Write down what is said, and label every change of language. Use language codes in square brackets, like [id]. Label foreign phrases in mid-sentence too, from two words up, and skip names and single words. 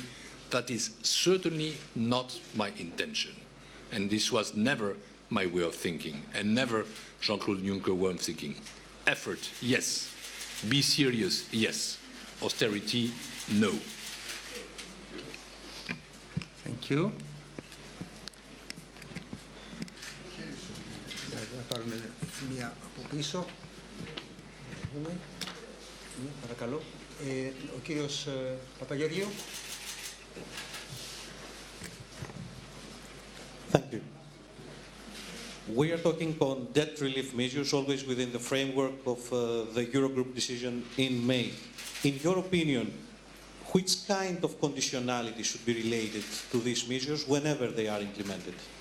[en] That is certainly not my intention. And this was never my way of thinking, and never Jean-Claude Juncker way of thinking. Effort, yes. Be serious, yes. Austerity, no. Thank you. [el] Θα πάρουμε μία από πίσω. Παρακαλώ. Ο κύριος Παπαγεωργίου. [en] Thank you. We are talking on debt relief measures, always within the framework of the Eurogroup decision in May. In your opinion, which kind of conditionality should be related to these measures whenever they are implemented?